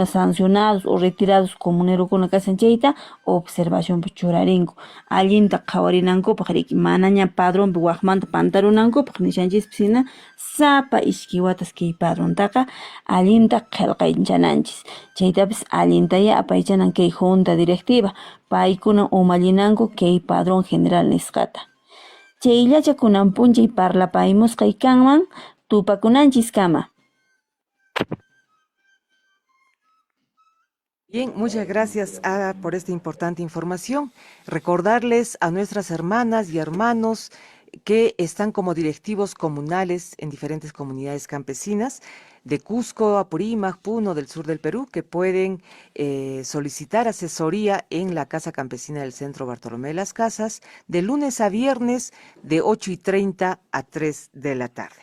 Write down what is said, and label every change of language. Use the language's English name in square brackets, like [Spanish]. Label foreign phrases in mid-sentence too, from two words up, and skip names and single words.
[Spanish] sancionados o retirados [Quechua] comunerokuna kashan chayta observacionpi churarinku allinta qhawarinankupaq riki mana ña padronpi waqmanta pantarunankupaq nishanchispis hina sapa ishki watas kay padrontaqa allinta qillqanchananchis chaytapis allinta ya apaychanan kay [Spanish] junta directiva [Quechua] paykuna umallinanku kay [Spanish] padrón general [Quechua] nisqata chayllacha kunan p'unchay parlapaymusqay kanman tupakunanchis kama. [Spanish] Bien, muchas gracias Ada por esta importante información. Recordarles a nuestras hermanas y hermanos que están como directivos comunales en diferentes comunidades campesinas de Cusco, Apurímac, Puno, del sur del Perú, que pueden solicitar asesoría en la Casa Campesina del Centro Bartolomé de las Casas de lunes a viernes de 8:30 a 3 de la tarde.